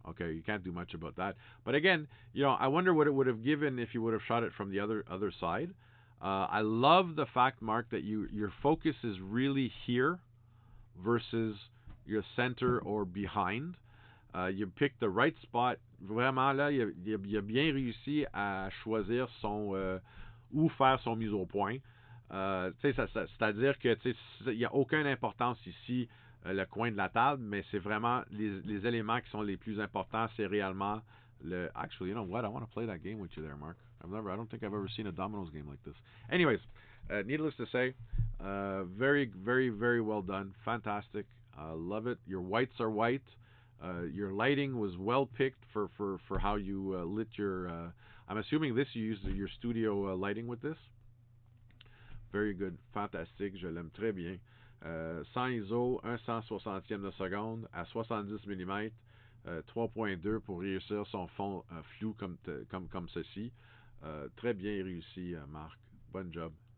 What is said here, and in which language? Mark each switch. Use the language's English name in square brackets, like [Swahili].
[English] Okay, you can't do much about that. But again, I wonder what it would have given if you would have shot it from the other side. I love the fact, Mark, that your focus is really here versus your center or behind. You picked the right spot. [French] Vraiment, là, il a bien réussi à choisir où faire son mise au point. C'est-à-dire que il n'y a aucune importance ici, le coin de la table, mais c'est vraiment les éléments qui sont les plus importants, c'est réellement le. [English] Actually, you know what? I want to play that game with you there, Mark. I don't think I've ever seen a dominoes game like this. Anyways, needless to say, very, very, very well done. Fantastic. Love it. Your whites are white. Your lighting was well picked for how you lit your. I'm assuming this you used your studio lighting with this. Very good. [French] Fantastique. Je l'aime très bien. 100 ISO, 1 160e de seconde à 70 mm, 3.2 pour réussir son fond flou comme ceci. Très bien réussi, Marc. Bon job.